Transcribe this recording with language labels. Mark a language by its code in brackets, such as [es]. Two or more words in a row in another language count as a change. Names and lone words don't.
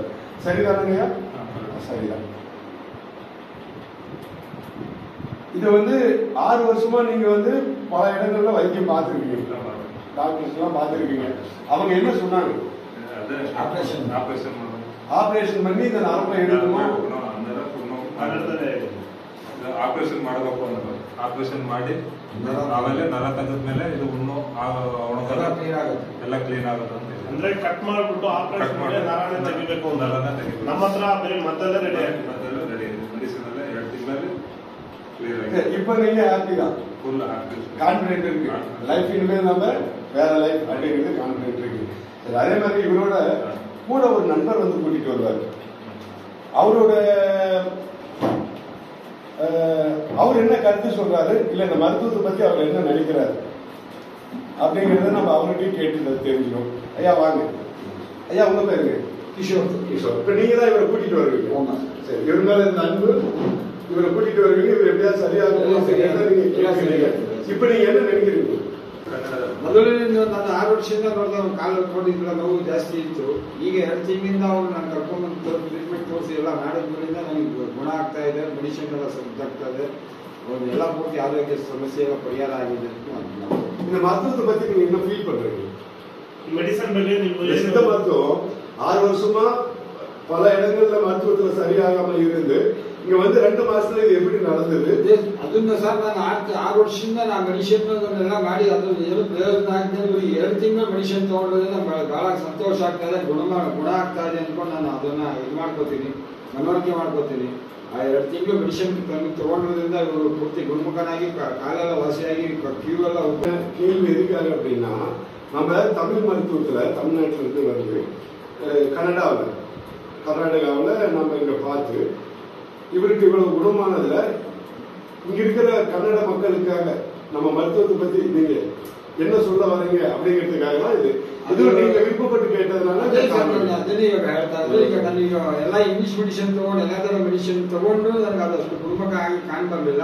[ta] சரிதானுங்கய்யா? சரிதான். இது வந்து 6 வருஷமா நீங்க வந்து பல இடங்கள்ல வைத்தியம் பார்த்துருக்கீங்க, டாக்டர்ஸ் எல்லாம் பார்த்துருக்கீங்க. அவங்க என்ன சொன்னாங்க? ஆபரேஷன் பண்ணி இந்த நரம்பை எடுக்கணும், [kn] ಆಪರೇಷನ್ ಮಾಡಬೇಕು ಅನ್ನೋದು. ಆಪರೇಷನ್ ಮಾಡಿ ಆಮೇಲೆ ನರ ತೆಗೆದ್ಮೇಲೆ ಇದು ಎಲ್ಲ ಕ್ಲೀನ್ ಆಗುತ್ತೆ ಅಂತ. ಅಂದ್ರೆ ಕಟ್ ಮಾಡ್ಬಿಟ್ಟು ಆಪರೇಷನ್ ಮಾಡಿ ನರನೇ ತೆಗಿಬೇಕು ಅಂತ. ನಮ್ಮ ಹತ್ರ ಬೇರೆ ಮದ್ದೆಲ್ಲ ರೆಡಿ ಆಗಿದೆ. ಮೆಡಿಸಿನ್ ಎಲ್ಲ 2 ತಿಂಗಳಲ್ಲಿ ಕ್ಲಿಯರ್ ಆಗಿದೆ. [ta] இப்ப நீங்க ஹாப்பி தான், [en] full happy, [ta] கான்ஃபிடென்ட் இருக்கு. லைஃப் இனிமேல் நம்ம வேற லைஃப் அப்படிங்கிறது கான்ஃபிடென்ட் இருக்கு. அதே மாதிரி இவரோட கூட ஒரு நண்பர் வந்து கூட்டிட்டு வருவார். அவர் என்ன கருத்து சொல்றாரு, இல்ல இந்த மருத்துவத்தை பத்தி அவர் என்ன நினைக்கிறாரு அப்படிங்கறத நம்ம அவர்கிட்ட கேட்டு தெரிஞ்சுக்கணும். ஐயா வாங்க. ஐயா உங்க பேருங்க? கிஷோர். இப்ப நீங்க தான் இவரை கூட்டிட்டு வருவீங்க. ஆமா சரி. இவர் மேல இந்த அன்பு, இவரை கூட்டிட்டு வருவீங்க, இவர் எப்படியா சரியாக இப்ப நீங்க என்ன நினைக்கிறீங்க? [kn] ಮೊದಲನೇ ನಾನು 6 ವರ್ಷದಿಂದ ನೋಡಿದ ಕಾಲು ಹೊಡ್ಕೊಂಡಿದ್ದ ನೋವು ಜಾಸ್ತಿ ಇತ್ತು. ಈಗ 2 ತಿಂಗಳಿಂದ ಅವ್ರು ನಾನು ಕರ್ಕೊಂಡ್ಬಂದು ಟ್ರೀಟ್ಮೆಂಟ್ ತೋರಿಸಿ ಎಲ್ಲ ಮಾಡಿದ್ರಿಂದ ನನಗೆ ಗುಣ ಆಗ್ತಾ ಇದೆ. ಮೆಡಿಸಿನ್ ಎಲ್ಲ ಸದ್ದಾಗ್ತಾ ಇದೆ. ಎಲ್ಲ ಪೂರ್ತಿ ಆರೋಗ್ಯ ಸಮಸ್ಯೆ ಎಲ್ಲ ಪರಿಹಾರ ಆಗಿದೆ ಅಂತ [ta] இந்த மருத்துவத்தை பத்தி நீங்க என்ன ஃபீல் பண்றீங்க? மெடிசன் பத்தி நீங்க சித்த மருத்துவம் 6 வருஷமா பல இடங்கள்ல மருத்துவத்துல சரியாகாம இருந்து இங்க வந்து 2 மாசத்துல இது எப்படி நடந்தது? [kn] ಅದನ್ನ ಸರ್ ನಾನು 6 ವರ್ಷದಿಂದ ನಾನು ಮೆಡಿಸಿನ್ ಎಲ್ಲ ಮಾಡಿ ಅದು ಏನು ಪ್ರಯೋಜನ ಆಗ್ತದೆ. 2 ತಿಂಗಳು ಮೆಡಿಸಿನ್ ತಗೊಂಡ್ರೆ ನಮ್ಗೆ ಬಹಳ ಸಂತೋಷ ಆಗ್ತಾ ಇದೆ. ಗುಣ ಆಗ್ತಾ ಇದೆ ಅನ್ಕೊಂಡು ನಾನು ಅದನ್ನ ಇದು ಮಾಡ್ಕೋತೀನಿ, ಮನವರಿಕೆ ಮಾಡ್ಕೋತೀನಿ. ಆ 2 ತಿಂಗಳು ಮೆಡಿಸಿನ್ ತಗೊಂಡ್ರಿಂದ ಇವರು ಪೂರ್ತಿ ಗುಣಮುಖನಾಗಿ ಕಾಲೆಲ್ಲ ವಾಸಿಯಾಗಿ ಕ್ಯೂ ಎಲ್ಲ [ta] கேள்வி எதுக்காக அப்படின்னா நம்ம தமிழ் மருத்துவத்துல தமிழ்நாட்டுல இருந்து வந்து கர்நாடகாவில் நம்ம இங்க பார்த்து இவருக்கு இவ்வளவு குணமானதுல இங்க இருக்கிற கன்னட மக்களுக்காக நம்ம மருத்துவத்தை பத்தி நீங்க என்ன சொல்ல வரீங்க அப்படிங்கிறதுக்காக தான் ಇದು நீங்க விருப்பப்பட்டு கேட்டதுனால [kn] ಅದನ್ನೇ ಇವಾಗ ಹೇಳ್ತಾ ಇದ್ದಾರೆ. ಈಗ ನನಗೆ ಎಲ್ಲ [en] English medicine [kn] ತಗೊಂಡು ಎಲ್ಲ ತರ ಮೆಡಿಸಿನ್ ತಗೊಂಡು ನನಗೆ ಅದಷ್ಟು ಗುಣಮುಖ ಆಗಿ ಕಾಣ್ಬರ್ಲಿಲ್ಲ.